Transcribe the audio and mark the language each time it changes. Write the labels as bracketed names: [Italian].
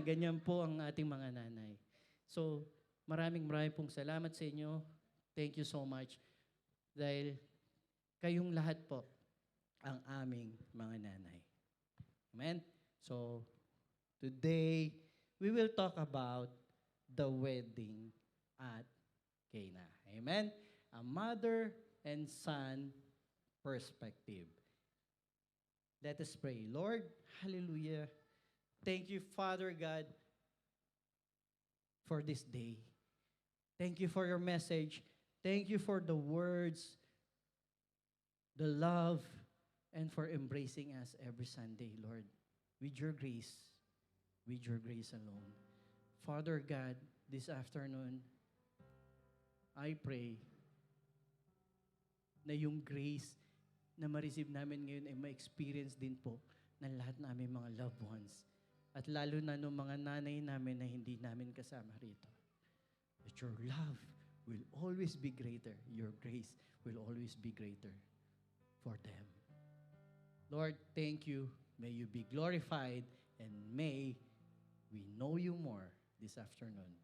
[Filipino] Ganyan po ang ating mga nanay. So, maraming pong salamat sa inyo. [English] Thank you so much. [Filipino] Dahil kayong lahat po ang aming mga nanay. [English] Amen? So, today, we will talk about the wedding at Cana. Amen? A mother and son perspective. Let us pray. Lord, hallelujah. Thank you, Father God, for this day. Thank you for your message. Thank you for the words, the love, and for embracing us every Sunday, Lord, with your grace alone. Father God, this afternoon, I pray [Filipino] na yung grace na ma-receive namin ngayon ay ma-experience din po ng lahat namin mga loved ones. At lalo na ng mga nanay namin na hindi namin kasama rito. [English] That your love will always be greater. Your grace will always be greater for them. Lord, thank you. May you be glorified and may we know you more this afternoon.